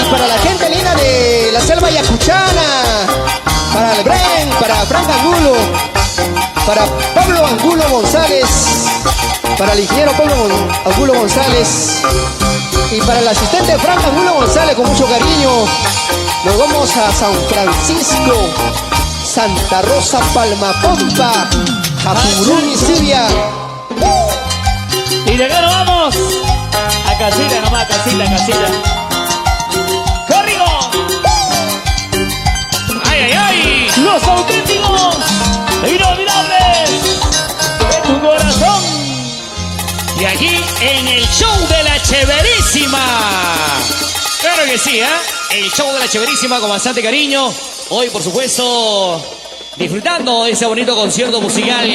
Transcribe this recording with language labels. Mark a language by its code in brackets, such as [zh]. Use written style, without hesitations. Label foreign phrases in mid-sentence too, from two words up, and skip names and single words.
[es] Y para la gente linda de la selva yacuchana, para el Bren, para Frank Angulo, para Pablo Angulo González, para el ingeniero Pablo Angulo González y para el asistente Frank Angulo González con mucho cariño. Nos vamos a San Francisco, Santa Rosa, Palmapompa, Japurún y Sibia. Y de acá nos vamos a casita nomás, casita, casita. ¡Corrigo! ¡Ay, ay, ay! Los auténticos inolvidables de tu corazón. Y aquí en el show de la chéverísima. Claro que sí, ¿eh? El show de la chéverísima con bastante cariño. Hoy, por supuesto, disfrutando de ese bonito concierto musical.